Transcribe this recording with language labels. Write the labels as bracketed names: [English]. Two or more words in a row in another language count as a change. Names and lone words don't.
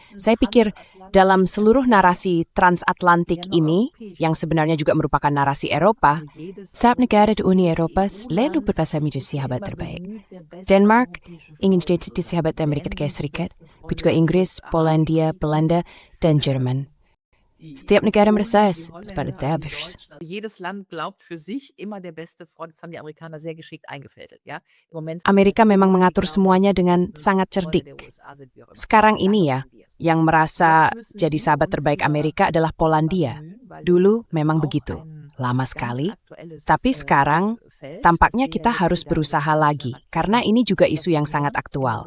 [Indonesian] Saya pikir dalam seluruh narasi transatlantik ini, yang sebenarnya juga merupakan narasi Eropa, setiap negara di Uni Eropa selalu berpasang menjadi sahabat terbaik. Denmark ingin jadi sahabat Amerika Serikat, juga Inggris, Polandia, Belanda, dan Jerman. Setiap negara merasa seperti Daesh. [German] Jedes Land glaubt für sich immer der beste Freund. Das haben die Amerikaner sehr geschickt eingefädelt. Ja? Im Moment [Indonesian] Amerika memang mengatur semuanya dengan sangat cerdik. Sekarang ini ya, yang merasa jadi sahabat terbaik Amerika adalah Polandia. Dulu memang begitu, lama sekali. Tapi sekarang tampaknya kita harus berusaha lagi, karena ini juga isu yang sangat aktual.